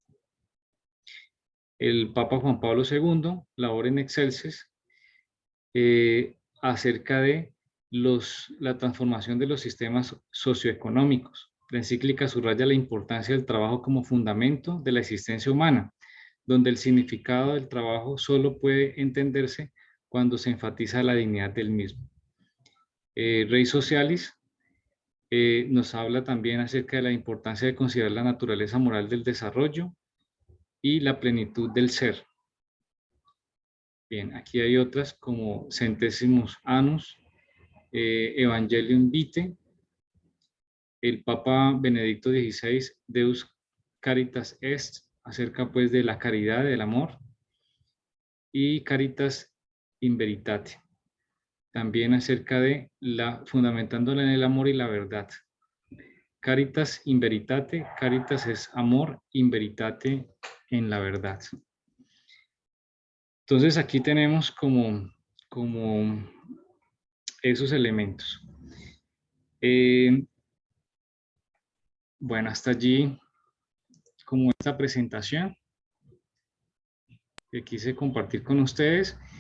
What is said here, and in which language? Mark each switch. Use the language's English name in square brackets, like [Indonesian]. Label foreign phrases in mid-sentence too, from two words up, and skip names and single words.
[Spanish] El Papa Juan Pablo II, Labor in Excelsis, acerca de la transformación de los sistemas socioeconómicos. La encíclica subraya la importancia del trabajo como fundamento de la existencia humana, donde el significado del trabajo solo puede entenderse cuando se enfatiza la dignidad del mismo. Rei Socialis nos habla también acerca de la importancia de considerar la naturaleza moral del desarrollo y la plenitud del ser. Bien, aquí hay otras como Centesimus Annus, Evangelium Vitae, el Papa Benedicto XVI, Deus Caritas Est, acerca pues de la caridad, del amor, y Caritas in Veritate, también acerca de fundamentándola en el amor y la verdad. Caritas [Latin] in Veritate, [Spanish] Caritas es amor, in Veritate en la verdad. Entonces aquí tenemos como esos elementos. Bueno, hasta allí como esta presentación que quise compartir con ustedes.